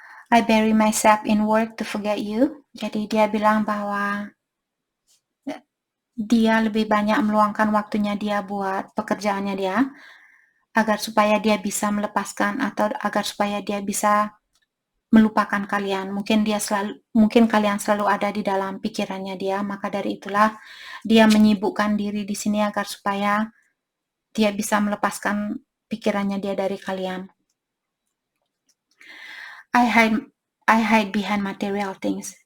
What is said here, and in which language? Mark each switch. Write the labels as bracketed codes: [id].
[en] I bury myself in work to forget you. [id] Jadi dia bilang bahwa dia lebih banyak meluangkan waktunya dia buat pekerjaannya dia agar supaya dia bisa melepaskan atau agar supaya dia bisa melupakan kalian. Mungkin kalian selalu ada di dalam pikirannya dia, maka dari itulah dia menyibukkan diri di sini agar supaya dia bisa melepaskan pikirannya dia dari kalian. [en] I hide behind material things.